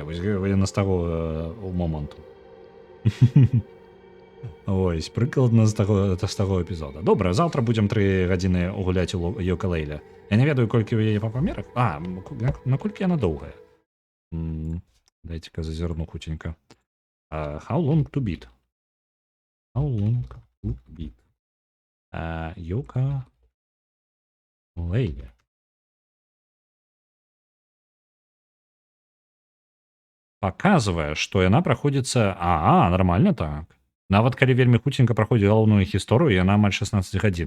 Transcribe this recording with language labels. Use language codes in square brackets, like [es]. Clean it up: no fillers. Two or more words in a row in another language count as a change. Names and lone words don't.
[be] Вось яна з таго моманту. Ось, прыкладна з таго эпізода. Добра, заўтра будзем 3 гадзіны гуляць у Йока-Лейле. Я не ведаю, колькі ў яе па памерах. Наколькі яна доўгая? Дайце-ка зазірну хутенька. [en] How long to beat? How long to beat? [be] Йока-Лейле. Паказвае, што яна праходзіцца... Нармальна так. Нават калі вельмі хутенька праходзіць галоўную гісторыю, яна амаль 16 гадзін.